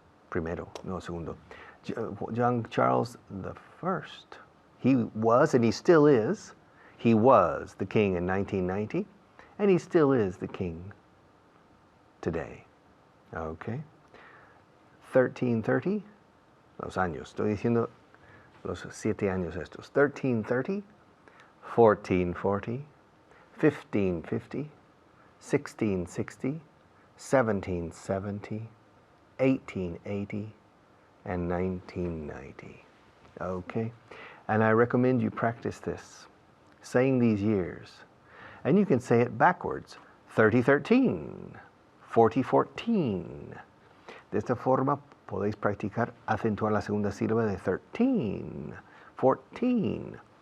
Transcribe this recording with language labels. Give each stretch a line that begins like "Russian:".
Spanish: Primero, no segundo. John Charles I.
English: He was, and he still is, he was the king in 1990, and he still is the king today.
Spanish: Okay. 1330, los años. Estoy diciendo los 7 años estos.
English: 1330, 1440, 1550, 1660, 1770, 1880, and 1990. Okay? And I recommend you practice this, saying these years. And you can say it backwards. 3013, 4014.
Spanish: De esta forma podéis practicar acentuar la segunda sílaba de 13, 14.